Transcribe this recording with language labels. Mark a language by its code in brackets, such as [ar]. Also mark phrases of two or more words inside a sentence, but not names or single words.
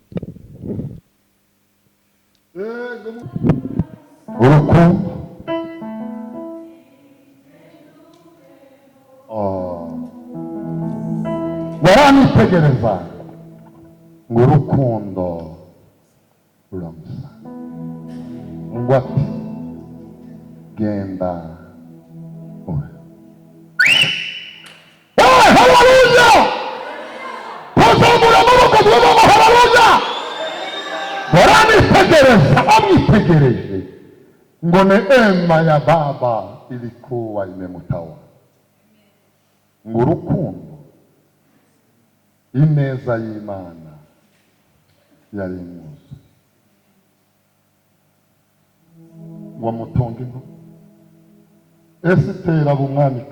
[rw] Urukundo baramwitegereza ngo urukundo ruramusa ngo ati genda ube. Haleluya! Tuzamura amaboko tuvuga haleluya! Baramwitegereza, bamwitegereje ngo [sw] neema ya Baba ilikuwa imemtawa. [rw] Ngo urukundo, ineza y'Imana yari imuzi. Ngo amutonge intu Esiteri aba umwamika.